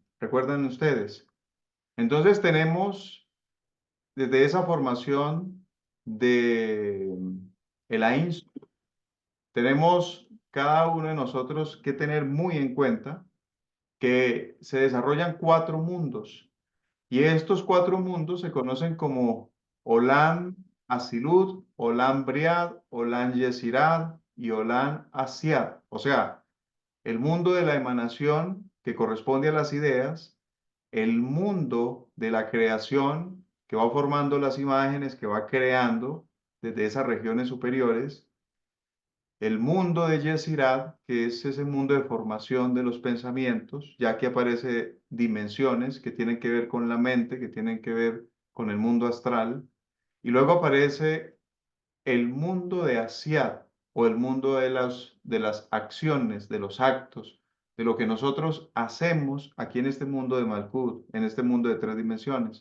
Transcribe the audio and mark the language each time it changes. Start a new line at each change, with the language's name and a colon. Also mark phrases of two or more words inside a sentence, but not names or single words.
Spanish: ¿Recuerdan ustedes? Entonces tenemos desde esa formación de el Ain, tenemos cada uno de nosotros que tener muy en cuenta que se desarrollan cuatro mundos y estos cuatro mundos se conocen como
Hebrew: עולם אצילות, עולם בריאה, עולם יצירה
Spanish: y
Hebrew: עולם עשיה.
Spanish: O sea, el mundo de la emanación que corresponde a las ideas, el mundo de la creación que va formando las imágenes, que va creando desde esas regiones superiores, el mundo de Yesirad, que es ese mundo de formación de los pensamientos, ya que aparece dimensiones que tienen que ver con la mente, que tienen que ver con el mundo astral, y luego aparece el mundo de Asiad, o el mundo de las acciones, de los actos, de lo que nosotros hacemos aquí en este mundo de Malkut, en este mundo de tres dimensiones.